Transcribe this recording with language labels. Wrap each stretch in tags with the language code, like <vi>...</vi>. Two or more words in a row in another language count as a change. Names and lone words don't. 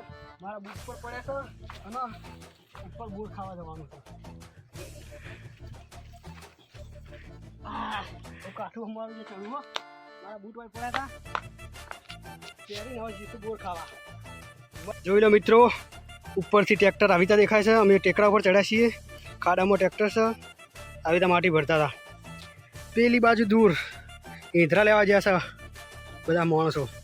<gu>મારા બૂટ પર પડ્યા છે અને ઉપર બોર ખાવા જવાનું છે। तो काठું અમારું જે ચડવું હો, મારા બૂટ વાય પડ્યા હતા પહેરીને હવે જીશું બોર ખાવા। જોઈ લો મિત્રો, ઉપરથી ટ્રેક્ટર આવી રીતે દેખાય છે। અમે ટેકરા ઉપર ચડ્યા છીએ। ખાડામાં ટ્રેક્ટર છે, આવી રીતે માટી ભરતા હતા। પેલી બાજુ દૂર ઈંધરા લેવા ગયા છે બધા માણસો।</gu>